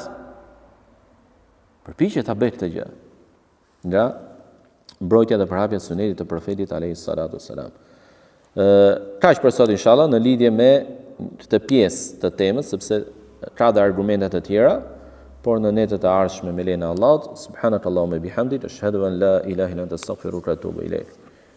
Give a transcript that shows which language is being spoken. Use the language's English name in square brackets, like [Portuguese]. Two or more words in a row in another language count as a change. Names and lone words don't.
[Albanian] Përpiqet ta bëj këtë gjë. Nga mbrojtja dhe përhapja e sunetit të profetit [Arabic] عليه السلام. [Albanian] Kaq për sot inshallah në lidhje me këtë pjesë të temës, sepse ka dhe argumente të tjera. Por në netët e ardhshme me lejen e Allahut, [Arabic] سبحانك اللهم وبحمدك أشهد أن لا إله إلا أنت أستغفرك وأتوب إليك.